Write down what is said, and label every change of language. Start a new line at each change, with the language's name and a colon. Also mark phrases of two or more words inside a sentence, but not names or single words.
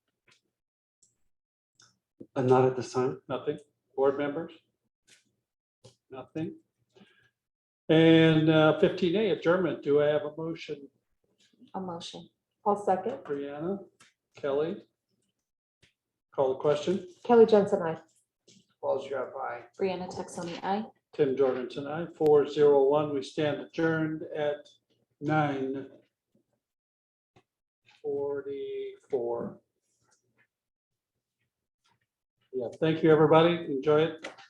English: Not at this time. Nothing. Board members? Nothing. And 15A, adjournment. Do I have a motion? A motion. I'll second. Brianna, Kelly? Call the question. Kelly Jensen, I. Paul Scott, aye. Brianna Texoni, aye. Tim Jorgensen, aye. 401. We stand adjourned at 9:44. Yeah, thank you, everybody. Enjoy it.